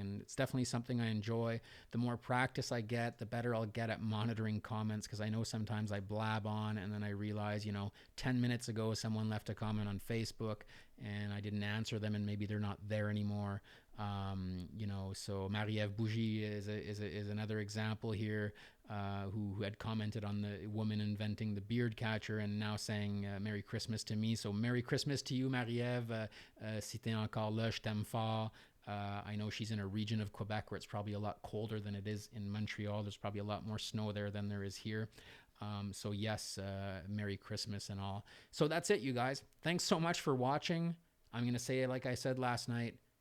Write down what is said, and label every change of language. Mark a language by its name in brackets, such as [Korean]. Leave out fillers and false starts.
[English] And it's definitely something I enjoy. The more practice I get, the better I'll get at monitoring comments, because I know sometimes I blab on and then I realize, 10 minutes ago someone left a comment on Facebook and I didn't answer them and maybe they're not there anymore. So Maryf Bujji is another example here, who had commented on the woman inventing the beard catcher and now saying Merry Christmas to me. So Merry Christmas to you, Maryf. [French] Si t'es encore là, je t'aime fort. [English] I know she's in a region of Quebec where it's probably a lot colder than it is in Montreal. There's probably a lot more snow there than there is here. So yes, Merry Christmas and all. So that's it, you guys. Thanks so much for watching. I'm going to say it like I said last night.